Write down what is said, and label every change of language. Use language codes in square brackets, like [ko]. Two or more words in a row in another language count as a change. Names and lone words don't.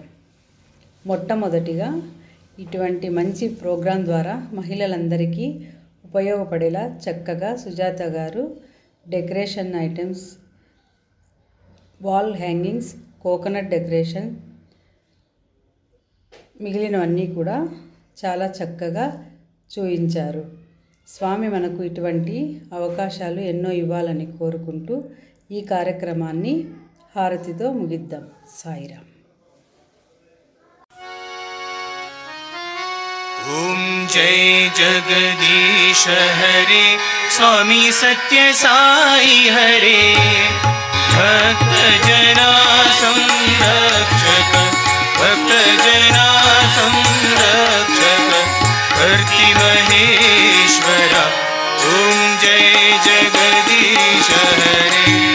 [te] మొట్టమొదటిగా ఇటువంటి మంచి ప్రోగ్రాం ద్వారా మహిళలందరికీ ఉపయోగపడేలా చక్కగా సుజాత గారు [en] decoration items, wall hangings, coconut decoration [te] మిగిలినవన్నీ కూడా చాలా చక్కగా చూయించారు. స్వామి మనకు ఇటువంటి అవకాశాలు ఎన్నో ఇవ్వాలని కోరుకుంటూ ఈ కార్యక్రమాన్ని హారతితో ముగిద్దాం. సాయిరామ్. [hi] ओम जय जगदीश हरे स्वामी सत्य साई हरे भक्त जना संरक्षक भक्त जना संरक्षक कर्ति महेश्वरा ओम जय जगदीश हरे